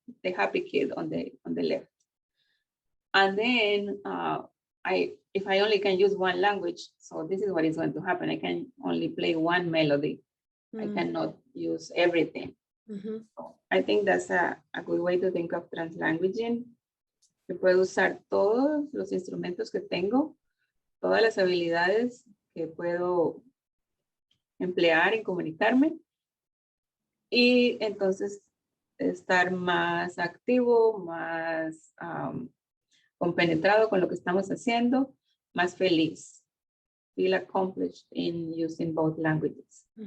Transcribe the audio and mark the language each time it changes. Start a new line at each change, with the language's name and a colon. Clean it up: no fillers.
English: The happy kid on the left. And then if I only can use one language, so this is what is going to happen. I can only play one melody. I cannot use everything. So I think that's a good way to think of translanguaging.
Spanish: Que puedo usar todos los instrumentos que tengo, todas las habilidades que puedo emplear en comunicarme y entonces estar más activo, más compenetrado con lo que estamos haciendo, más feliz.
English: Feel accomplished in using both languages.